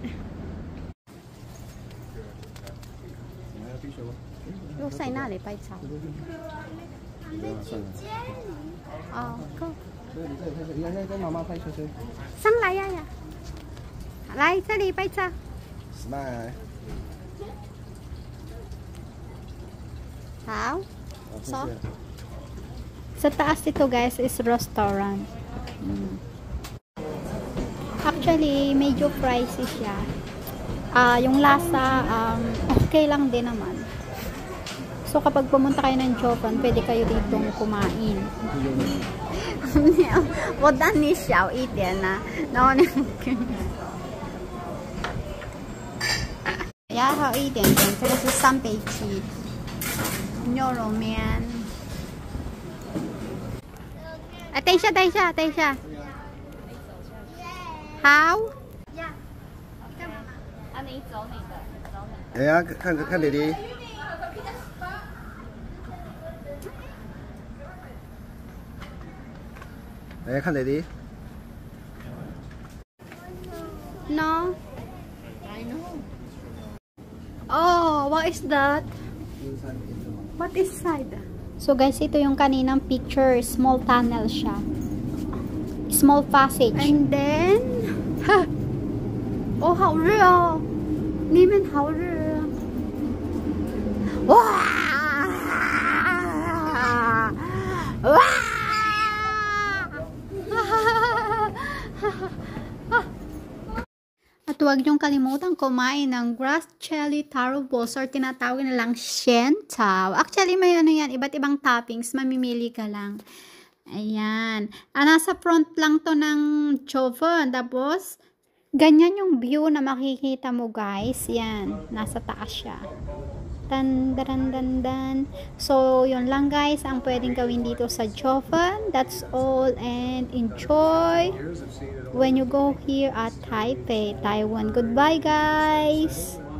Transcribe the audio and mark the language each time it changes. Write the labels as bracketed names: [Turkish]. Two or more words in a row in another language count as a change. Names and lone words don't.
[Chinese] 又在那里拍照。哦，够。对，你这里拍摄，你跟妈妈拍摄摄。上来呀呀！来这里拍照。 Smile。好。 So. [Filipino] Sa taas ito guys is restaurant. Actually, medyo pricey siya. Yung lasa, okay lang din naman. So, kapag pumunta kayo ng Jovan, pwede kayo ditong kumain. [Chinese] 我当你小一点啊，然后呢，要好一点点。这个是三杯鸡牛肉面。哎，等一下，等一下，等一下。好。啊，你走你的，走你的。哎呀，看弟弟。哎，看弟弟。 [English] No. I know. Oh, what is that? What is inside? So guys, [Filipino] ito yung kaninang picture. [English] Small tunnel siya. Small passage. And then, [Chinese] ha! Oh, 好热哦！里面好热啊！哇！哇！ [Filipino] At huwag niyong kalimutan kumain ng [English] grass jelly taro balls [Filipino] or tinatawag nilang shen tao. Actually, may ano yan, iba't ibang toppings, mamimili ka lang. Ayan. Nasa front lang to ng Jovan. Tapos, ganyan yung view na makikita mo guys. Yan, nasa taas siya. Dan, dan, dan, dan. So, yun lang guys ang pwedeng gawin dito sa Jovan. [English] That's all and enjoy when you go here at Taipei, Taiwan. Goodbye guys!